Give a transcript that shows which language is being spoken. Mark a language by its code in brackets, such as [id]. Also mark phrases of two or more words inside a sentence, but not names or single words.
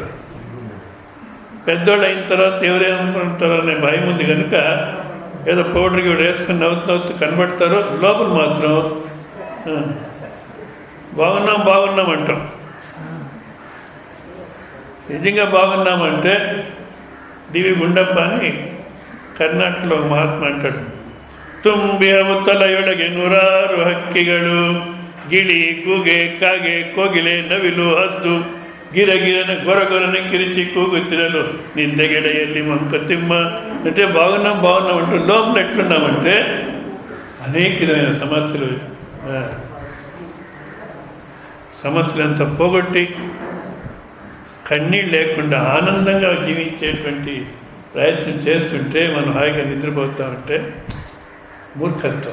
[te] పెద్దోళ్ళు అయిన తర్వాత ఎవరేమనుకుంటారో అనే భయం ఉంది కనుక ఏదో పౌడర్కి వేసుకుని నవ్వుతూ కనబడతారు. లోపల మాత్రం బాగున్నాం అంటాం. నిజంగా బాగున్నామంటే దివి గుండప్ప అని కర్ణాటకలో మహాత్మ అంటాడు, [kn] ತುಂಬಿ ಅವತಲಯೊಳಗೆ 100 ಹಕ್ಕಿಗಳು, ಗಿಳಿ, ಗೂಗೆ, ಕಾಗೆ, ಕೋಗಿಲೆ, ನವಿಲು, ಹದ್ದು ಗಿರಗಿರನ ಗೊರಗೊರನ ಕಿರಿಚಿ ಕೂಗುತ್ತಿರಲು ನಿಂದೆಗೆಡೆಯಲ್ಲಿ ಮಂಕತಿಮ್ಮ. [te] అంటే బాగున్నాం అంటూ లోపల ఎట్లున్నామంటే అనేక విధమైన సమస్యలంతా పోగొట్టి కన్నీళ్ళు లేకుండా ఆనందంగా జీవించేటువంటి ప్రయత్నం చేస్తుంటే మనం హాయిగా నిద్రపోతామంటే మూర్ఖత్వం.